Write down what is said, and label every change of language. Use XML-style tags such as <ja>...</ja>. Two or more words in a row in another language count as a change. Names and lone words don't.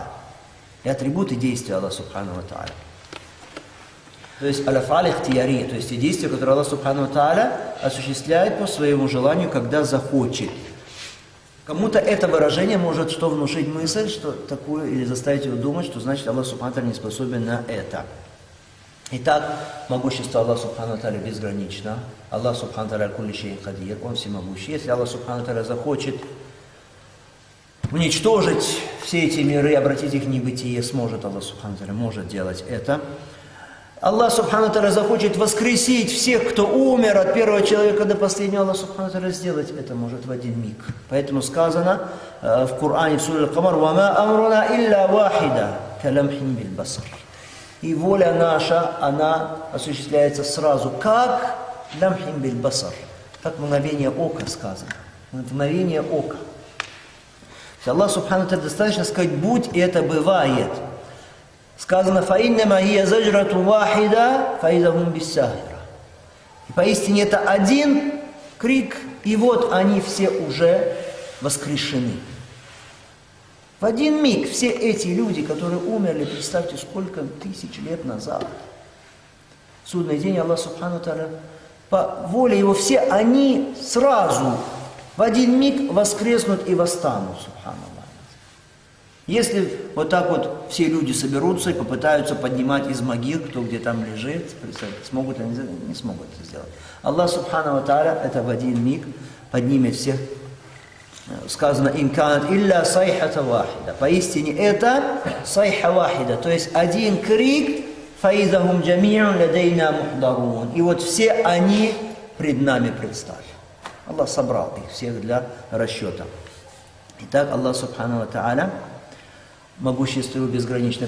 <ru>И атрибуты действия Аллаха</ru> <ar>سبحانه تعالى.</ar> <ru>То есть</ru> <ar>الأفعال الاختيارية,</ar> <ru>то есть те действия, которые Аллах Субхану Тааля осуществляет по своему желанию, когда захочет. Кому-то это выражение может что внушить мысль, что такую, или заставить его думать, что значит</ru> <ar>الله سبحانه تعالى</ar> <ru>не способен на это. Итак, могущество Аллаха</ru> <ar>سبحانه تعالى</ar> <ru>безгранично.</ru> <ar>الله سبحانه تعالى كل شيء قدير,</ar> <ru>Он всемогущий. Если</ru> <ar>الله سبحانه تعالى</ar> <ru>захочет уничтожить все эти миры, обратить их в небытие, сможет</ru> <ar>الله سبحانه تعالى,</ar> <ru>может делать это.</ru> <ar>الله سبحانه تعالى</ar> <ru>захочет воскресить всех, кто умер от первого человека до последнего,</ru> <ar>الله سبحانه تعالى</ar> <ru>сделать это может в один миг. Поэтому сказано в Коране, в суре Аль-Камар,</ru> <ar>«وما أمرنا إلا واحدة كلمح بالبصر».</ar> <ru>И воля наша, она осуществляется сразу, как</ru> <ar>لمح بالبصر,</ar> <ru>как мгновение ока сказано. Мгновение ока.</ru> <ar>الله سبحانه تعالى</ar> <ru>достаточно сказать «будь», и это бывает. Сказано</ru> <ar>«فإنما هي زجرة واحدة فإذا هم بالساهرة».</ar> <ru>И поистине это один крик, и вот они все уже воскрешены. В один миг все эти люди, которые умерли, представьте, сколько тысяч лет назад. В судный день</ru> <ar>الله سبحانه تعالى,</ar> <ru>по воле Его, все они сразу в один миг воскреснут и восстанут, Субханаллах. Если вот так вот все люди соберутся и попытаются поднимать из могил, кто где там лежит, смогут они не смогут это сделать.</ru> <ar>الله سبحانه تعالى</ar> <ru>это в один миг поднимет всех. Сказано</ru> <ar>«إن كانت إلا صيحة واحدة».</ar> <ru>Поистине это</ru> <ar>صيحة واحدة,</ar> <ru>то есть один крик</ru> <ar>«فإذا هم جميع لدينا محضرون».</ar> <ru>И вот все они пред нами предстали. Аллах собрал их всех для расчета. Итак,</ru> <ar>الله سبحانه تعالى</ar> <ru>могущество его безграничное.</ru>